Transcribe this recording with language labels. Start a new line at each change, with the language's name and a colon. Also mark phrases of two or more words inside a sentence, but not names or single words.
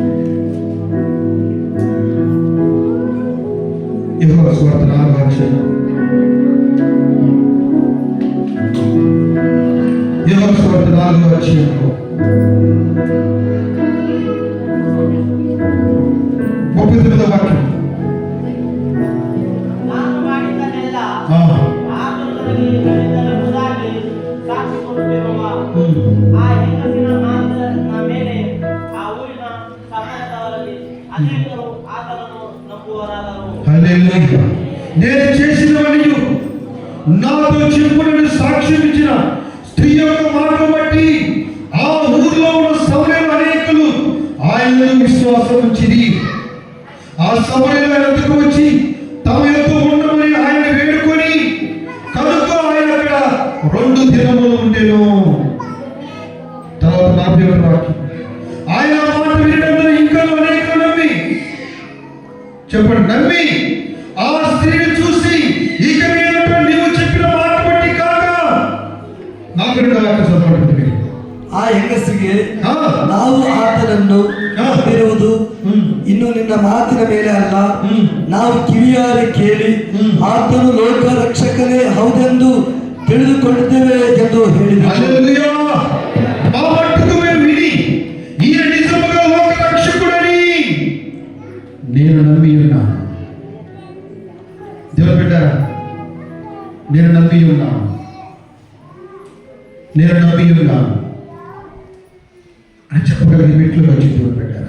Telugu: యోహాను సువార్త 4వ అధ్యాయం, యోహాను సువార్త 4వ అధ్యాయంలో 39వ వాక్యం.
Kannada: ನಾನು ಮಾಡಿದ್ದನ್ನೆಲ್ಲ ಆತನಿಗೆ ಎಂಬುದಾಗಿ ಸಾಕ್ಷಿ ಕೊಡುತ್ತಿರುವ ಆ ಹೆಂಗಸಿನ ಮಾತಿನ ಮೇಲೆ ಆ ಊರಿನ ಸಮಾಜದವರಲ್ಲಿ ಅನೇಕರು ಆತನನ್ನು ನಂಬುವರಾದರು.
Telugu: హల్లెలూయా. నేను చేసినవన్నీ నాతో చెప్పుకుని సాక్ష్యం ఇచ్చిన స్త్రీ యొక్క మాటలు బట్టి ఆ ఊరిలో ఉన్న సమరయులు అనేకులు ఆయనను విశ్వాసం ఉంచిరి. ఆ సమరయులు ఆయన వద్దకు వచ్చి తమ యొక్క ఉండమని ఆయన వేడుకొని, కనుక ఆయన అక్కడ 2 దినములు ఉండెను. తర్వాత 41వ వాక్యం, ఆయన మాట వినడంతో ఇంకా అనేకులు నమ్మి, చెప్పండి, నమ్మి ఆ స్త్రీని చూసి, ఇక మీదట నీవు చెప్పిన మాట బట్టి కాక, నాకు 2వ వాక్యం చదవండి.
Kannada: ಆ ಹೆಂಗಸಿಗೆ ನಾವು ಆತನನ್ನು ನಂಬಿರುವುದು ಇನ್ನು ನಿನ್ನ ಮಾತಿನ ಮೇಲೆ ಅಲ್ಲ, ನಾವು ಕಿವಿಯಾರೆ ಕೇಳಿ ಆತನು ಲೋಕ ರಕ್ಷಕನೇ ಹೌದೆಂದು ತಿಳಿದುಕೊಂಡಿದ್ದೇವೆ ಎಂದು ಹೇಳಿದರು.
Telugu: హల్లెలూయా. మా మట్టుకు మేము విని ఈయన నిజముగా లోక రక్షకుడని నేను నమ్మి ఉన్నాను. దేవుని బిడ్డారా, నేను నమ్మి ఉన్నాను అని చెప్పగలిగే మెట్లు వచ్చి దేవుని బిడ్డారా.